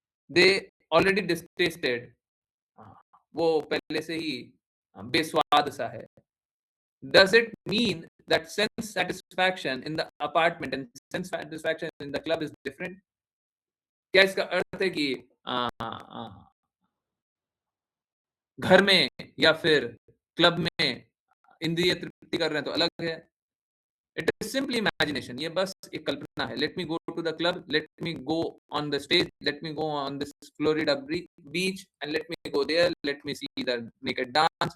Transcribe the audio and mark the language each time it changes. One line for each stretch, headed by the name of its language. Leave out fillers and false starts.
English: they already detested,
Hindi: वो पहले से ही बेस्वाद सा है।
English: Does it mean that sense satisfaction in the apartment and sense satisfaction in the club is different?
Hindi: क्या इसका अर्थ है कि घर में या फिर क्लब में इंद्रिय तृप्ति कर रहे हैं तो अलग है?
English: It is simply imagination.
Hindi: ये बस एक कल्पना है.
English: Let me go to the club. Let me go on the stage. Let me go on this Florida beach and let me go there. Let me see the naked dance.